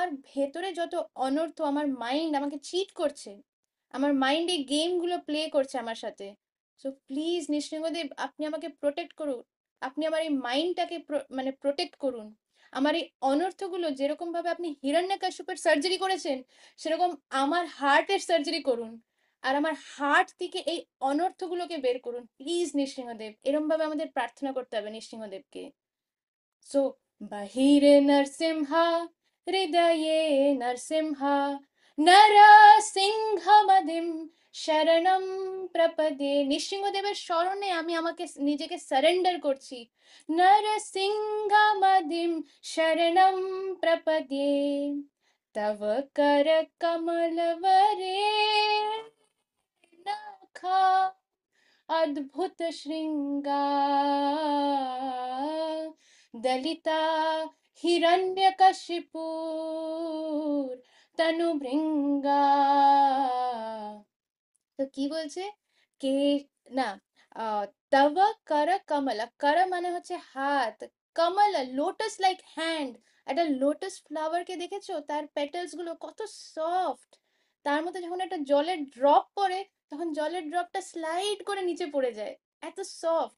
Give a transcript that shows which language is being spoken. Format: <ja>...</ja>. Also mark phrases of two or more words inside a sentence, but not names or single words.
<bn>ভেতরে যত অনর্থ, আমার মাইন্ড আমাকে চিট করছে, আমার মাইন্ড এই গেমগুলো প্লে করছে আমার সাথে,</bn> <en>so please</en> <bn>নৃসিংহদেব আপনি আমাকে প্রোটেক্ট করুন, আপনি আমার এই মাইন্ডটাকে মানে প্রোটেক্ট করুন, আমার এই অনর্থগুলো, যেরকম ভাবে আপনি হিরণ্যকশিপুর সার্জারি করেছেন, সেরকম আমার হার্টের সার্জারি করুন, আর আমার হার্ট থেকে এই অনর্থগুলোকে বের করুন প্লিজ নৃসিংহদেব। এরম ভাবে আমাদের প্রার্থনা করতে হবে নৃসিংহদেবকে।</bn> <sa>सो बहिरे नरसिंहा हृदये नरसिंहा নরসিংহমদিম শরণম প্রপদে,</sa> <bn>নৃসিংহদেবের শরণে আমি আমাকে নিজেকে সারেন্ডার করছি।</bn> <sa>নরসিংহমদিম শরণম প্রপদে, তব কর কমলবরে নখা अद्भुत श्रृंगार, दलिता हिरण्यकशिपुर तनु भृंगा।</sa> <bn>তো কি বলছে? কে, না,</bn> <sa>তব কর কমলা,</sa> <bn>কর মানে হচ্ছে হাত, কমলা</bn> <en>lotus like hand.</en> <bn>একটা</bn> <en>lotus flower</en> <bn>দেখেছো, তার পেটালস গুলো কত সফট, তার মধ্যে যখন একটা জলের ড্রপ পড়ে, তখন জলের ড্রপটা স্লাইড করে নিচে পড়ে যায়, এত সফট।</bn>